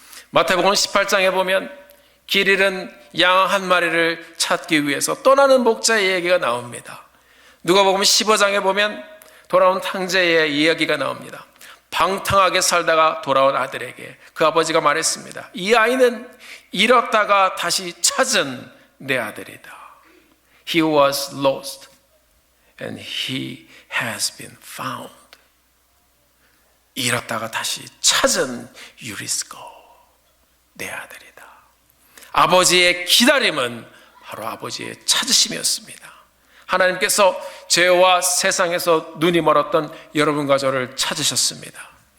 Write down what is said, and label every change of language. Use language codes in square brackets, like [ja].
[ko] 마태복음 18장에 보면 길 잃은 양 한 마리를 찾기 위해서 떠나는 목자의 얘기가 나옵니다. 누가복음 15장에 보면 돌아온 탕자의 이야기가 나옵니다. 방탕하게 살다가 돌아온 아들에게 그 아버지가 말했습니다. 이 아이는 잃었다가 다시 찾은 내 아들이다. [en] He was lost and he has been found. [ko] 잃었다가 다시 찾은 유리스코, 내 아들이다. 아버지의 기다림은 바로 아버지의 찾으심이었습니다. 하나님께서 죄와 세상에서 눈이 멀었던 여러분과 저를 찾으셨습니다.